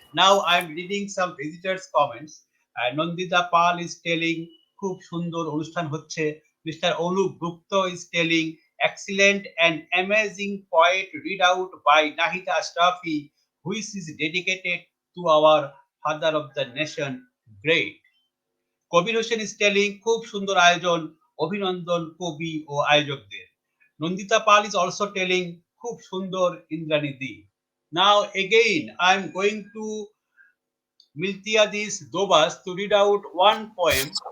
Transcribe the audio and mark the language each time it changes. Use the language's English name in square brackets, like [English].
[English] Now I'm reading some visitors' comments. Nandita Pal is telling, খুব সুন্দর অনুষ্ঠান হচ্ছে. Mr. Anup Gupta is telling, excellent and amazing poet read out by Nahida Ashrafi, which is dedicated to our father of the nation. Great. [Bangla] Kabir Hossain is telling, খুব সুন্দর আয়োজন, অভিনন্দন কবি ও আয়োজকদের. নন্দিতা পাল is also telling, খুব সুন্দর ইন্দ্রাণী দি. [English] Now again I am going to Miltiadis Dobas to read out one poem.